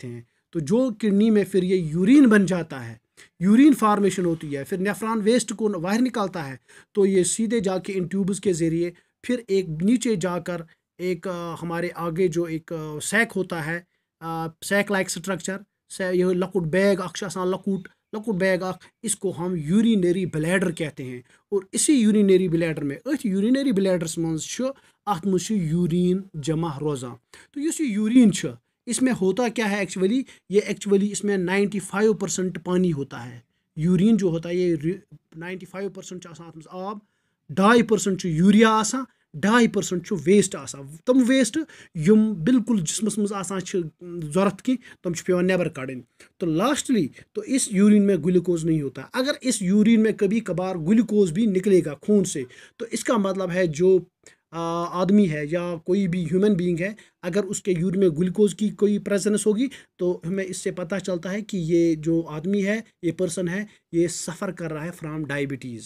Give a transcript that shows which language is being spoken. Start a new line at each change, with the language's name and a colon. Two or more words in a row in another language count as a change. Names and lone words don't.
Hindi: तो जो किडनी में फिर ये यूरिन बन जाता है,
English: urine formation
Hindi: होती है, फिर
English: nephron waste
Hindi: को बाहर निकालता है, तो ये सीधे जाके इन ट्यूब्स के ज़रिए फिर एक नीचे जाकर एक हमारे आगे जो एक सैक होता है,
English: sac like structure,
Kashmiri: यह लकुट बैग लकुट लकुट बैग
Hindi: इसको हम
English: urinary bladder
Hindi: कहते हैं। और इसी
English: urinary bladder
Kashmiri: में यूरिनरी ब्लैडरस मज अत मज यूरिन जमा रोजान।
Hindi: तो इस यूरिन इसमें होता क्या है एक्चुअली, ये एक्चुअली इसमें 95% पानी होता है। यूरिन जो होता है ये
Kashmiri: 95% आब, 2% यूरिया आसान, 2% वेस्ट आसान, तम वेस्ट यम बिल्कुल जिसमस मज आसान जरूरत की तम पे नेबर कड़न।
Hindi: तो लास्टली तो इस यूरिन में ग्लूकोज नहीं होता। अगर इस यूरिन में कभी कभार ग्लूकोज भी निकलेगा खून से, तो इसका मतलब है जो आदमी है या कोई भी
English: human being
Hindi: है, अगर उसके यूरिन में ग्लूकोज की कोई प्रेजेंस होगी तो हमें इससे पता चलता है कि ये जो आदमी है, ये पर्सन है, ये सफ़र कर रहा है
English: from diabetes.